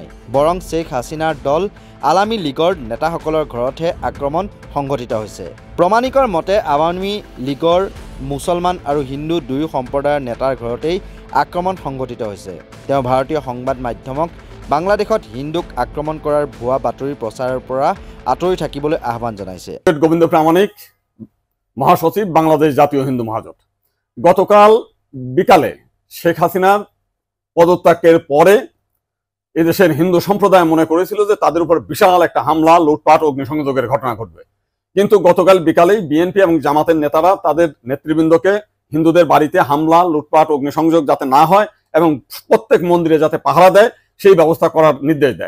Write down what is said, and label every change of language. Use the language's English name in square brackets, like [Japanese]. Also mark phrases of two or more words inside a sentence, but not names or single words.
[Assamese] বৰং শেখ হাছিনাৰ দল আৱামী লীগৰ নেতাসকলৰ ঘৰতহে আক্ৰমণ সংঘটিত হৈছে। প্ৰমাণিকৰ মতে আৱামী লীগৰ মুছলমান আৰু হিন্দু দুয়ো সম্প্ৰদায়ৰ নেতাৰ ঘৰতেই আক্ৰমণ সংঘটিত হৈছে। তেওঁ ভাৰতীয় সংবাদ মাধ্যমক বাংলাদেশত হিন্দুক আক্ৰমণ কৰাৰ ভুৱা বাতৰি প্ৰচাৰৰ পৰা আঁতৰি থাকিবলৈ আহ্বান জনাইছে। [Bangla] গোবিন্দ প্রামাণিক, মহাসচিব, বাংলাদেশ জাতীয় হিন্দু মহাজোট। গতকাল বিকালে শেখ হাসিনার পদত্যাগের পরে এদেশের হিন্দু সম্প্রদায় মনে করেছিল যে তাদের উপর বিশাল একটা হামলা, লুটপাট, অগ্নিসংযোগের ঘটনা ঘটবে। কিন্তু গতকাল বিকালেই বিএনপি এবং জামাতের নেতারা তাদের নেতৃবৃন্দকে হিন্দুদের বাড়িতে হামলা, লুটপাট, অগ্নিসংযোগ যাতে না হয় এবং প্রত্যেক মন্দিরে যাতে পাহারা দেয় সেই ব্যবস্থা করার নির্দেশ দেয়।